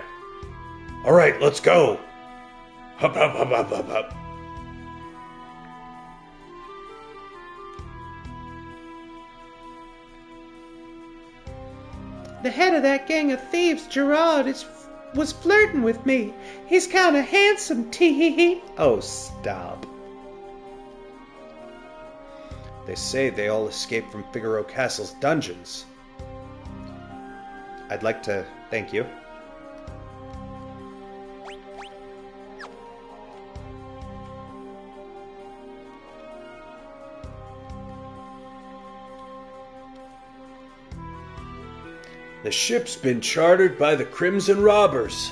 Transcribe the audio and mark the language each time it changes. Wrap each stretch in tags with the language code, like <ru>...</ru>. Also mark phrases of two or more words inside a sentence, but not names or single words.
<en>All right, let's go. Hup, hup, hup, hup, hup, hup. The head of that gang of thieves, Gerard, was flirting with me. He's kind of handsome, tee-hee-hee. Oh, stop. They say they all escaped from Figaro Castle's dungeons. I'd like to thank you. The ship's been chartered by the Crimson Robbers.</en>